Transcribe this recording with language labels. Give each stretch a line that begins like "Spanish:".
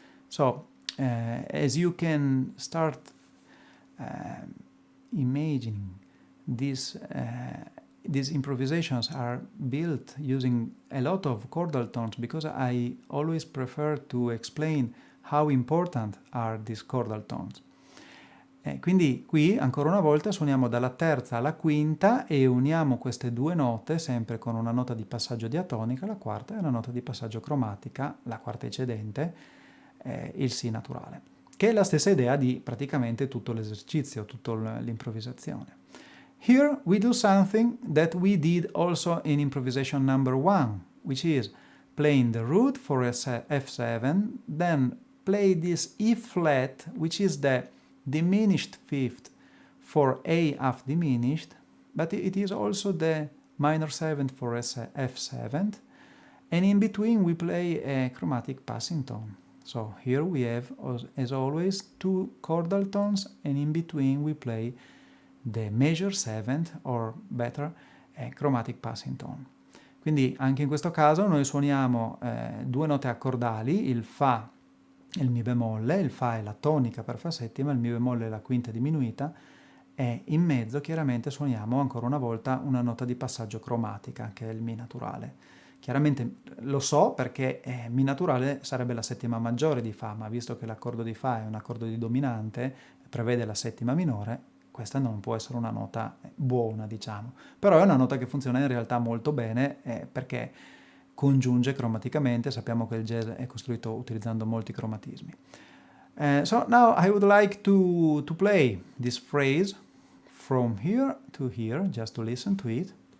English: So, as you can start imagining, these improvisations are built using a lot of chordal tones because I always prefer to explain how important are these chordal tones.
Italian: Quindi qui ancora una volta suoniamo dalla terza alla quinta e uniamo queste due note sempre con una nota di passaggio diatonica, la quarta, e una nota di passaggio cromatica, la quarta eccedente, il Si naturale, che è la stessa idea di praticamente tutto l'esercizio, tutta l'improvvisazione.
English: Here we do something that we did also in improvisation number 1, which is playing the root for F7, then play this E flat, which is the diminished fifth for A half diminished, but it is also the minor seventh for F7, and in between we play a chromatic passing tone. So here we have, as always, two chordal tones, and in between we play the major seventh, or better, a chromatic passing tone.
Italian: Quindi anche in questo caso noi suoniamo due note accordali, il Fa e il Mi bemolle, il Fa è la tonica per Fa settima, il Mi bemolle è la quinta diminuita, e in mezzo chiaramente suoniamo ancora una volta una nota di passaggio cromatica, che è il Mi naturale. Chiaramente lo so perché Mi naturale sarebbe la settima maggiore di Fa, ma visto che l'accordo di Fa è un accordo di dominante, prevede la settima minore, questa non può essere una nota buona, diciamo. Però è una nota che funziona in realtà molto bene perché congiunge cromaticamente, sappiamo che il jazz è costruito utilizzando molti cromatismi.
English: So now I would like to play this phrase from here to here, just to listen to it.